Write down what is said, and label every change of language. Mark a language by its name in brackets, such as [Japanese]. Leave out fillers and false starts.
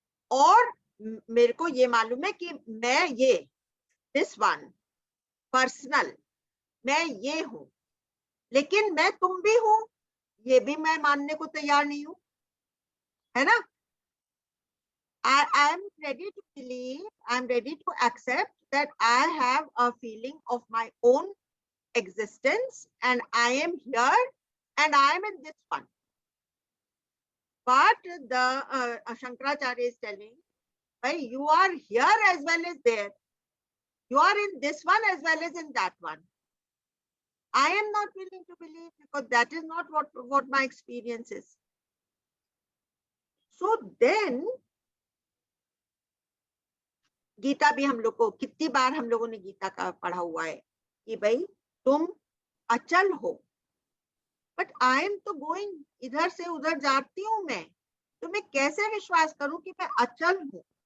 [Hindi] और मेरे को ये मालूम है कि मैं ये [English] this one personal, [Hindi] मैं ये हूं, लेकिन मैं तुम भी हूं, ये भी मैं मानने को तैयार नहीं हूं, है ना। [English] I am ready to believe, I am ready to accept that I have a feeling of my own existence and I am here and I am in this one. But the Shankaracharya is telling, hey, you are here as well as there. You are in this one as well as in that one. I am not willing to believe because that is not what my experience is. So then, [Hindi] Gita भी हम लोग को कितनी बार हम लोगों ने गीता का पढ़ा हुआ है कि भाई तुम अचल हो। [English] but I am [Hindi] तो [English] going, [Hindi] इधर से उधर जाती हूं मैं, तो मैं कैसे विश्वास करूं कि मैं अचल हूं?